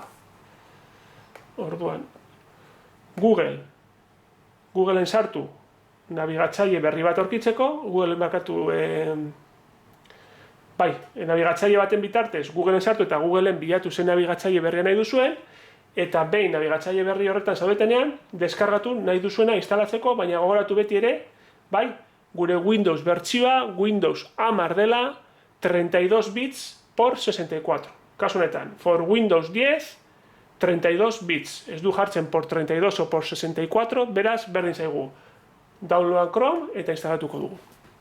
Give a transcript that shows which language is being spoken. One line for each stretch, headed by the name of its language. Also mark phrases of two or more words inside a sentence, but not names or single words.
Basque: Orduan, Googleen sartu nabigatzaile berri bat aurkitzeko, Googleen nabigatzaile baten bitartez Googleen sartu eta Googleen bilatu zen nabigatzaile berria nahi duzuen, eta behin nabigatzaile berri horretan zaudetenean, deskargatu nahi duzuena instalatzeko, baina gogoratu beti ere, gure Windows bertsioa, Windows 10 dela, 32 bits por 64. Kasu honetan,
English: for Windows 10, 32 bits,
Basque: ez du jartzen
Spanish: por 32 o por 64,
Basque: beraz, berdin zaigu. Download Chrome eta instalatuko dugu.